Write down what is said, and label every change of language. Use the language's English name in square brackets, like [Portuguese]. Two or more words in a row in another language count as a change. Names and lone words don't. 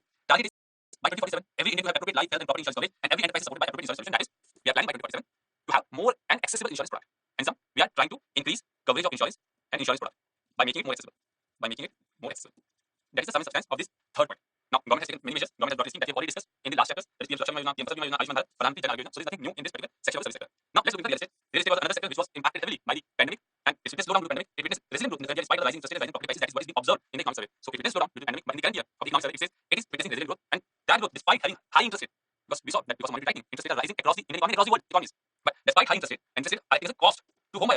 [English] Target is by 2047, every Indian will have appropriate life, health, and property insurance coverage, and every enterprise is supported by appropriate insurance solution. That is, we are planning by 2047 to have more and accessible insurance product. And some, we are trying to increase coverage of insurance and insurance product by making it more accessible. By making it more accessible. That is the sum and substance of this third point. Now, government has taken many measures. Government has brought a scheme that we have already discussed in the last chapters. That is PM Suraksham Yojana, PM Fasal Bima Yojana, Ayushman Bharat, Pradhan Mantri Jan Arogya Yojana. So there is nothing new in this particular section of the service sector. Now, let's look into real estate. Real estate was another sector which was impacted heavily by the pandemic, and it witnessed slowdown due to the pandemic. It witnessed resilient growth in the current year despite the rising interest rates, rising property prices. That is what is being observed in the economic survey. So it witnessed slowdown due to the pandemic, but in the current year of the economic survey, it says it is witnessing resilient growth, and that growth despite having high interest rate. Because we saw that because of monetary tightening, interest rates are rising across the Indian economy, across the world economies. But despite high interest rate, and interest rate I think is a cost to home buyers.